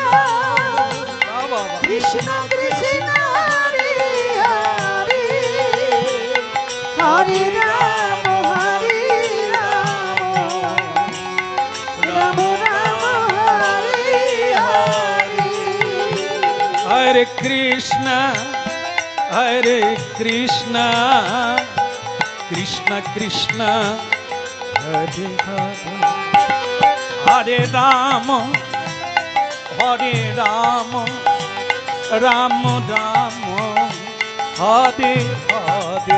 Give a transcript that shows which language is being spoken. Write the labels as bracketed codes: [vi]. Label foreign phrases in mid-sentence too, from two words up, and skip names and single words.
[bn] বাহ, বাহ, বাহ। কৃষ্ণ কৃষ্ণ হরে হরে হরে রাম রাম রাম হরে হরে। [hi] हरे कृष्णा कृष्ण कृष्ण हरे हरे हरे राम राम राम हरे हरे